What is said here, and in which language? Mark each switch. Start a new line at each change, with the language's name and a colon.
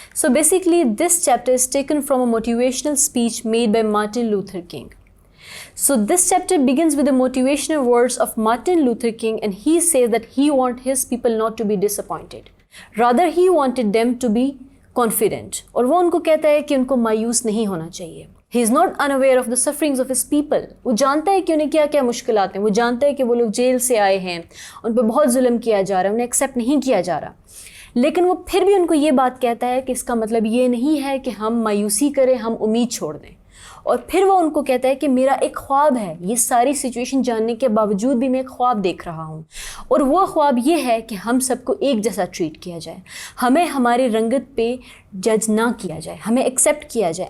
English: So basically this chapter is taken from a motivational speech made by Martin Luther King. So this chapter begins with the motivational words of Martin Luther King, and he says that he wants his people not to be disappointed. Rather he wanted them to be confident.
Urdu: اور وہ ان کو کہتا ہے کہ ان کو مایوس نہیں ہونا چاہیے.
English: He is not unaware of the sufferings of his people.
Urdu: وہ جانتا ہے کہ انہیں کیا کیا مشکلات ہیں. وہ جانتا ہے کہ وہ لوگ جیل سے آئے ہیں, ان پہ بہت ظلم کیا جا رہا ہے, انہیں ایکسیپٹ نہیں کیا جا رہا. لیکن وہ پھر بھی ان کو یہ بات کہتا ہے کہ اس کا مطلب یہ نہیں ہے کہ ہم مایوسی کریں, ہم امید چھوڑ دیں. اور پھر وہ ان کو کہتا ہے کہ میرا ایک خواب ہے, یہ ساری سچویشن جاننے کے باوجود بھی میں ایک خواب دیکھ رہا ہوں, اور وہ خواب یہ ہے کہ ہم سب کو ایک جیسا ٹریٹ کیا جائے, ہمیں ہماری رنگت پہ جج نہ کیا جائے, ہمیں ایکسیپٹ کیا جائے.